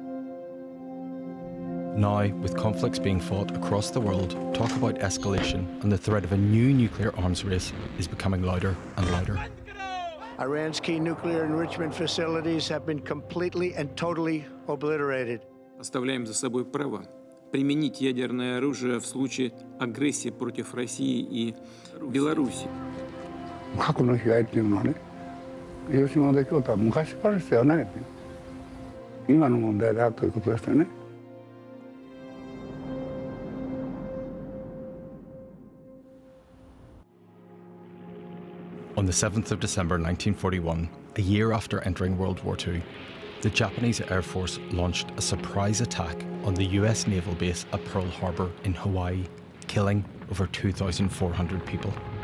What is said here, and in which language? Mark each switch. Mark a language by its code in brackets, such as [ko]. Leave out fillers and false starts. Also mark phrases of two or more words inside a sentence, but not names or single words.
[en] Now, with conflicts being fought across the world, talk about escalation and the threat of a new nuclear arms race is becoming louder and louder. Iran's key nuclear enrichment facilities have been completely and totally obliterated. [ru] Оставляем за собой право применить ядерное оружие в случае агрессии против России и Беларуси. [ja] 核の被害っていうのはね、広島で京都は昔からですよね。今の問題だということですよね。 [en] On the 7th of December 1941, a year after entering World War II, the Japanese Air Force launched a surprise attack on the US naval base at Pearl Harbor in Hawaii, killing over 2,400 people.